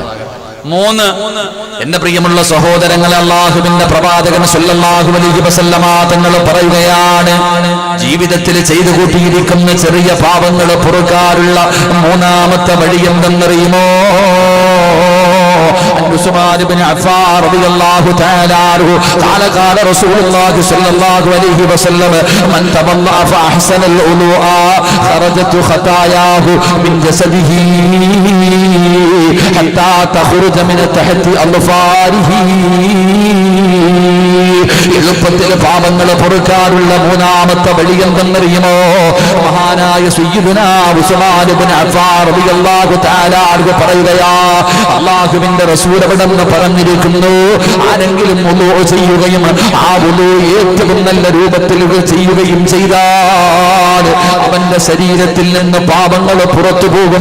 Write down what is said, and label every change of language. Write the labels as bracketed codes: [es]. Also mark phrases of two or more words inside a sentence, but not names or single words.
[ml] 3 എന്റെ പ്രിയമുള്ള സഹോദരങ്ങളെ, അല്ലാഹുവിന്റെ പ്രവാചകൻ [ar] صلى الله عليه وسلم [ml] തങ്ങൾ പറയുകയാണ്, ജീവിതത്തിൽ ചെയ്തു കൂട്ടിയിരിക്കുന്ന ചെറിയ പാപങ്ങൾ പൊറുക്കാനുള്ള 3-ാമത്തെ വഴി എന്തെന്നറിയുമോ? [ar] عثمان بن عفان رضي الله تعالى عنه قال قال رسول الله صلى الله عليه وسلم من تولى فاحسن الوضوء خرجت خطاياه من جسده حتى تخرج من تحت اظفاره. [ml] എളുപ്പത്തിൽ പാപങ്ങൾ പൊറുക്കാനുള്ള 3-ാമത്തെ വഴി എന്തെന്നറിയുമോ? മഹാനായ സയ്യിദുനാ ഉസ്മാൻ ഇബ്നു അഫ്ഫാൻ [ar] رضي الله تعالى عنه [ml] പറയുകയാ, അല്ലാഹുവിന്റെ റസൂൽ അവിടെന്ന് പറഞ്ഞിരിക്കുന്നു, ആരെങ്കിലും വുളൂ ചെയ്യുകയും ആ വുളൂ ഏറ്റവും നല്ല രൂപത്തിൽ ചെയ്യുകയും ചെയ്താൽ അവന്റെ ശരീരത്തിൽ നിന്ന് പാപങ്ങൾ പുറത്തു പോകും.